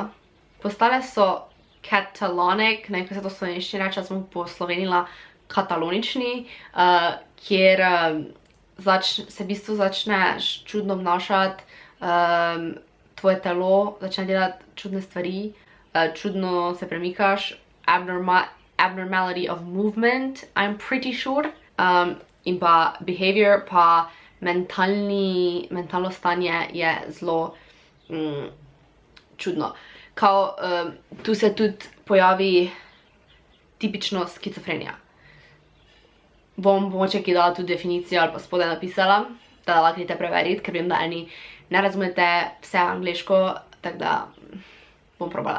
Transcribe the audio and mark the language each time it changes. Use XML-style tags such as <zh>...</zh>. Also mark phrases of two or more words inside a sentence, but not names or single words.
<sl>Postale so katalonic, ne vem, kaj se to slovenščini reče, smo poslovenila katalonični, kjer se v bistvu začneš čudno obnašati, tvoje telo začne delati čudne stvari, čudno se premikaš,</sl> <en>abnormality of movement, I'm pretty sure,</en> <sl>in pa behavior, pa mentalno stanje je zelo čudno. Kao, tu se tudi pojavi tipično skizofrenija. Bom mogoče ki dala tudi definicijo ali pa spodaj napisala, da lahko greste preveriti, ker vem, da eni ne razumete vse angleško, tako da bom probala.</sl>